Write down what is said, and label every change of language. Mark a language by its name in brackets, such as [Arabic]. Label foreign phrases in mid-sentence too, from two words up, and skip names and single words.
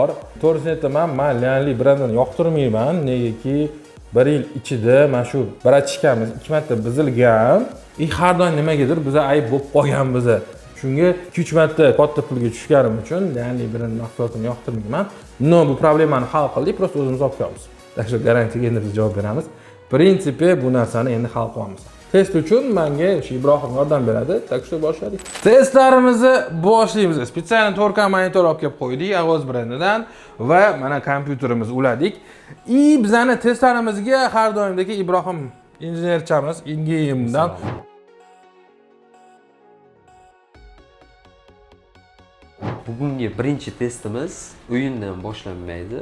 [Uzbek] To'g'risini aytaman, men Lianli brendini yoqtirmayman, negaki 1 yil ichida mana shu ratchikamiz 2 marta buzilgan. Har doim nimagadir biza ayb bo'lib qolgan biza. Shunga 2-3 marta katta pulga tushganim uchun Lianli brend mahsulotini yoqtirmayman. No, bu problemani hal qildik, просто o'zimiz olib kelamiz. [Russian] Так что [Uzbek] garantiyaga endi biz javob beramiz. Prinsipi bu narsani endi hal qilamiz. Test uchun menga shu Ibrohim yordam beradi. [Russian] Так что [Uzbek] boshladik. Testlarimizni boshlaymiz. Spesial 4K monitor olib kelib qo'ydik Avos brendidan va mana kompyuterimizni uladik. Bizani testlarimizga har doimdagi Ibrohim injenerchamiz Ingeyimdan bugungi birinchi testimiz o'yindan boshlanmaydi.